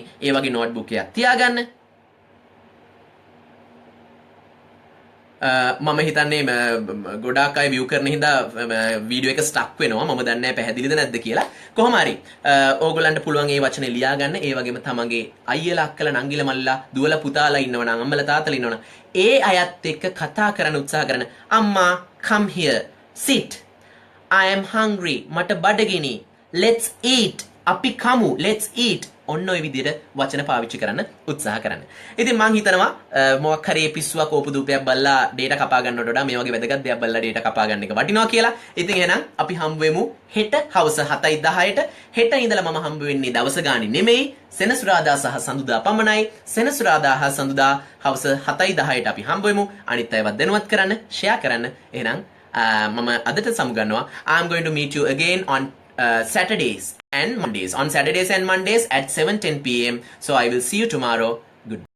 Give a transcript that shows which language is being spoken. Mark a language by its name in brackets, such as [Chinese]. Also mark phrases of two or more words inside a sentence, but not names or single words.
[Sinhala] ඒ වගේ නෝට්බුක් එකක් තියාගන්න. මම හිතන්නේ ගොඩාක් අය view කරන හින්දා වීඩියෝ එක ස්ටක් වෙනවා. මම දන්නේ නැහැ පැහැදිලිද නැද්ද කියලා. කොහොම හරි ඕගොල්ලන්ට පුළුවන් ඒ වචනේ ලියා ගන්න. ඒ වගේම තමන්ගේ අයියලා අක්කලා නංගිලා මල්ලා දුවලා පුතාලා ඉන්නවනම් අම්මලා තාත්තලා ඉන්නවනම් ඒ අයත් එක්ක කතා කරන්න උත්සාහ කරන. [English] අම්මා come here sit I am hungry [Sinhala] මට බඩගිනි [English] let's eat [Sinhala] අපි කමු, [English] let's eat. [Sinhala] ඔන්න ඔය විදිහට වචන පාවිච්චි කරන්න උත්සාහ කරන්න. ඉතින් මම හිතනවා මොකක් හරි පිස්සුවක් ඕපදූපයක් බල්ලා ඩේටා කපා ගන්නවට වඩා මේ වගේ වැදගත් දෙයක් බල්ලා ඩේටා කපා ගන්න එක වටිනවා කියලා. ඉතින් එහෙනම් අපි හම්බ වෙමු හෙට හවස 7:10ට. හෙට ඉඳලා මම හම්බ වෙන්නේ දවස ගානේ නෙමෙයි. සෙනසුරාදා සහ සඳුදා පමණයි. සෙනසුරාදා හා සඳුදා හවස 7:10ට අපි හම්බ වෙමු. අනිත් අයවත් දැනුවත් කරන්න, ෂෙයා කරන්න. එහෙනම් මම අදට සමුගන්නවා. [English] I'm going to meet you again on Saturdays and Mondays. On Saturdays and Mondays at 7:10 p.m. So I will see you tomorrow. Good.